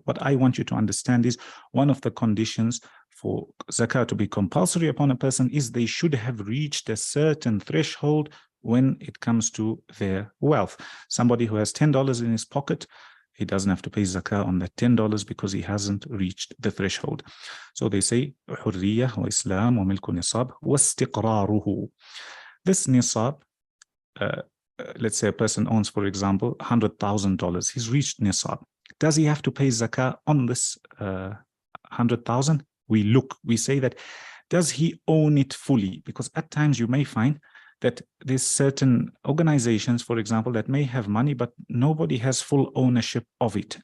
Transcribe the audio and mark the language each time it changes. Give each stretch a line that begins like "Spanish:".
English: What I want you to understand is one of the conditions for zakah to be compulsory upon a person is they should have reached a certain threshold when it comes to their wealth. Somebody who has $10 in his pocket, he doesn't have to pay zakah on that $10 because he hasn't reached the threshold. So they say,
Arabic: حرية وإسلام وملك نصاب واستقراره.
English: This nisab, let's say a person owns, for example, $100,000. He's reached nisab. Does he have to pay zakah on this 100,000? We say that, does he own it fully? Because at times you may find that there's certain organizations, for example, that may have money, but nobody has full ownership of it.